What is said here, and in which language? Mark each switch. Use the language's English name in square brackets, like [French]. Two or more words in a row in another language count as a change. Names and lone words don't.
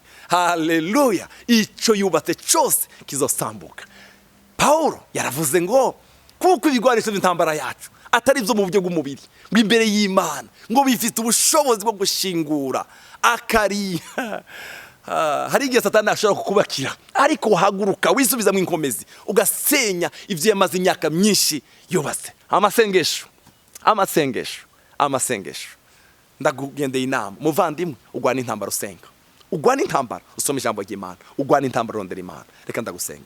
[Rundi] Haleluya, ico yubatse cyose kizosambuka. Paulo yaravuze ngo kuko ibigwanisho by'intambara yacu atari byo mu buryo bw'umubiri, ngo imbere y'Imana ngo bifite ubushobozi bwo gushingura akari. Hari igihe Satani ashobora kukubakira, ariko haguruka wisubiza mu inkomezi ugasenya ivyo yamaze imyaka myinshi yubatse. Amasengesho ndagugendeye inama, muvandimwe, ugwana intambara usenga, ugwana intambara usoma ijambo ry'Imana, ugwana intambara rondera Imana. Reka ndagusenge.